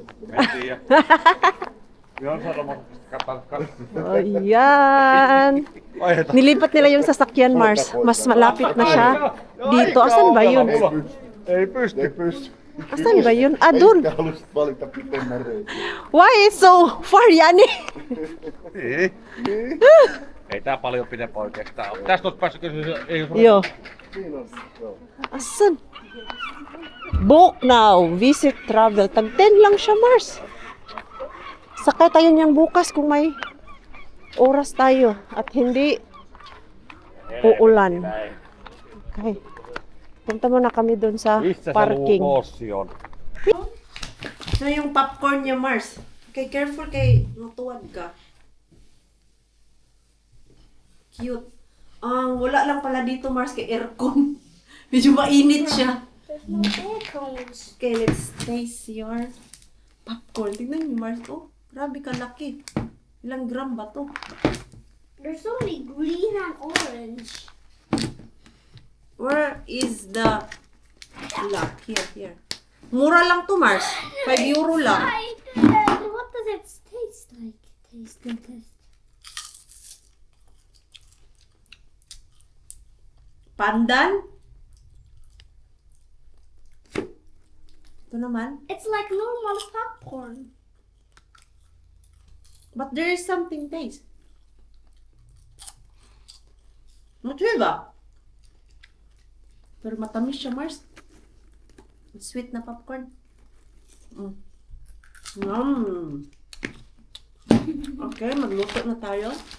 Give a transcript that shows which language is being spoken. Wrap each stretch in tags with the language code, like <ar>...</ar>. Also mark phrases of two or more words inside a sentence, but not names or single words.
<fi>Mentiin ja... Joo, sanomassa.</fi> <tl>Oh, yan. Nilipat nila yung sasakyan, Mars. Mas malapit na siya. Dito. Asan ba yun?</tl> <fi>Ei pysty. Ei pysty.</fi> <tl>Asan ba yun? Ah, dun.</tl> <fi>Ehkä halusit valita pitemmän reitin.</fi> <en>Why is so far, Yani?</en> <fi>Niin. Ei tää paljon pidempää oikeastaan ole. Tästä oot päässyt kysyä. Yo. Siinä on. Joo.</fi> <tl>Asan?</tl> <en>Book now. Visit travel.</en> <tl>Tag 10 lang siya, Mars. Sakay tayo niyang bukas kung may oras tayo at hindi uulan. Okay. Punta muna kami doon sa</tl> <fi>Missä se</fi> <tl>parking.</tl> <fi>luukossi on?</fi> <tl>Ito yung popcorn niya, Mars. Okay, careful kay matuwad ka. Cute. Wala lang pala dito, Mars, kay aircon. Medyo mainit siya.</tl> <en>There's no air cones. Okay, let's taste your popcorn.</en> <tl>Tignan niyo, Mars. Oh, grabe kalaki. Ilang gram ba to?</tl> <en>There's only green and orange. Where is the lock? Here.</en> <tl>Mura lang to, Mars. 5 euro lang.</tl> <en>What does it taste like? Taste.</en> <tl>Pandan. Ito naman.</tl> <en>It's like normal popcorn. But there is something taste.</en> <tl>Matuloy ba? Pero matamis siya, Mars. Sweet na popcorn. Okay, magluto na tayo.</tl>